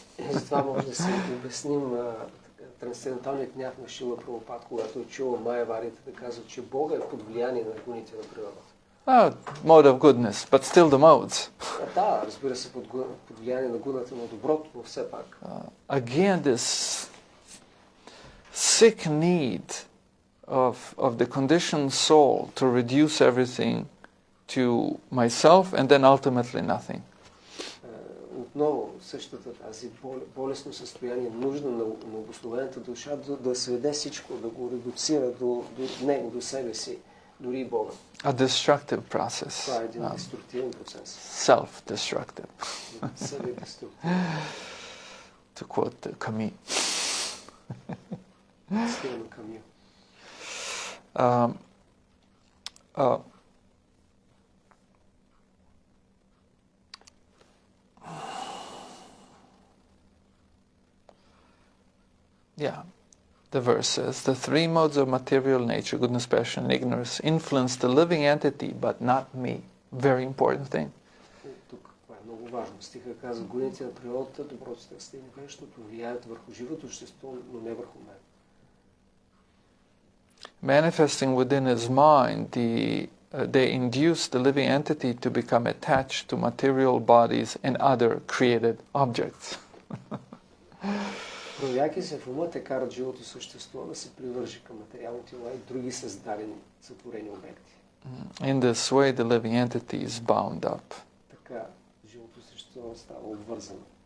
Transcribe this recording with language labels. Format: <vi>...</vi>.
<bg>Затова може да си обясним трансценденталният гняв на Шрила Прабхупад, когато е чул майяварите да казват, че Бога е под влияние на гуните на природата.</bg> <en>Mode of goodness, but still the modes.</en> <bg>Да, разбира се, под влияние на гуната на доброто, но все пак.</bg> <en>Again, this sick need of the conditioned soul to reduce everything to myself and then ultimately nothing.</en> <bg>Отново същата тази болестно състояние, нужда на обусловената душа да сведе всичко, да го редуцира до него, до себе си, дори и Бога.</bg> <en>A destructive process.</en> <bg>Това е един деструктивен процес.</bg> <en>Self-destructive.</en> <bg>Себе-деструктивен.</bg> <en>To quote Camus.</en> <bg>Стил на Камю.</bg> <en>Yeah, the verse says, the three modes of material nature, goodness, passion, and ignorance, influence the living entity, but not me. Very important thing.</en> <bg>Тук това е много важно. Стиха казва, гоните на природата, доброто, страстта и нещото влияят върху живото общество, но не върху мен.</bg> <en>Manifesting within his mind, they induce the living entity to become attached to material bodies and other created objects.</en> <bg>Проявяйки се в ума, те карат живото същество да се привържи към материални тела и други създадени, сътворени обекти.</bg> <en>In this way, the living entity is bound up.</en> <bg>Така живото същество става обвързано.</bg>